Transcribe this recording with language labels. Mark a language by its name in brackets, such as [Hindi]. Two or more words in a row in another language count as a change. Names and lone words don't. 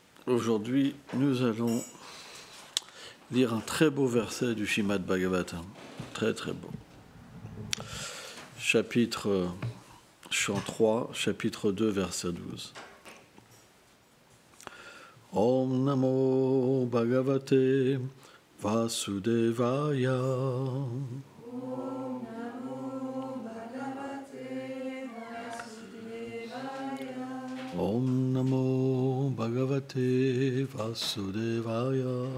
[French] Aujourd'hui, nous allons lire un très beau verset du Srimad Bhagavatam. Très très beau. Chant 3, chapitre 2, verset 12. [Sanskrit] Om Namo Bhagavate Vasudevaya. Om Namo Bhagavate Vasudevaya.